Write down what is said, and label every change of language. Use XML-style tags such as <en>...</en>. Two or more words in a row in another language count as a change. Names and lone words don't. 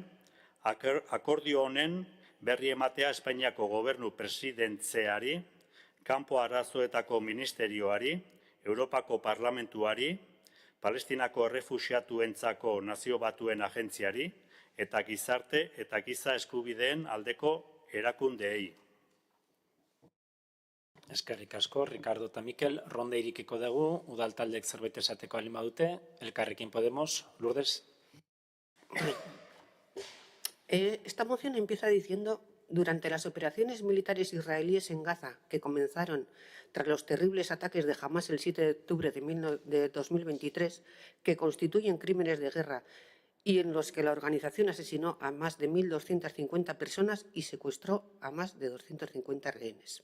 <eu>Akordio honen berri ematea Espainiako gobernu presidentzeari, kanpo arazoetako ministerioari, Europako Parlamentuari, Palestinako errefuxiatuentzako Nazio Batuen agentziari eta gizarte eta giza eskubideen aldeko erakundeei. Eskerrik asko, Ricardo eta Mikel. Ronda irikiko dugu, udal taldek zerbait esateko alima dute. Elkarrekin Podemos, Lourdes.</eu> <es>Esta moción empieza diciendo: durante las operaciones militares israelíes en Gaza, que comenzaron tras los terribles ataques de Hamás el 7 de octubre de 2023, que constituyen crímenes de guerra y en los que la organización asesinó a más de 1.250 personas y secuestró a más de 250 rehenes.</es>